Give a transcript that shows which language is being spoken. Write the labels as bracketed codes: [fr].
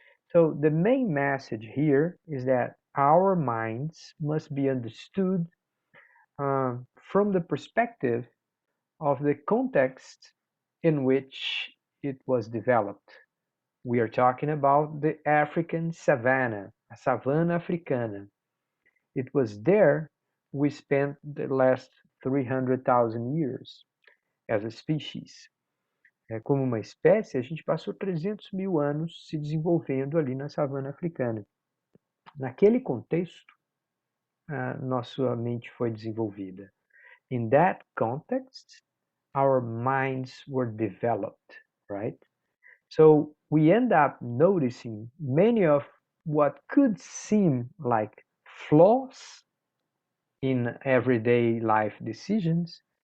[en] So the main message here is that our minds must be understood from the perspective of the context in which it was developed. We are talking about the African savanna, [pt] a savanna africana. [en] It was there we spent the last 300,000 years as a species. [pt] Como uma espécie, a gente passou 300 mil anos se desenvolvendo ali na savana africana. Naquele contexto, nossa mente foi desenvolvida. [en] In that context, our minds were developed, right? So we end up noticing many of what could seem like flaws in everyday life decisions.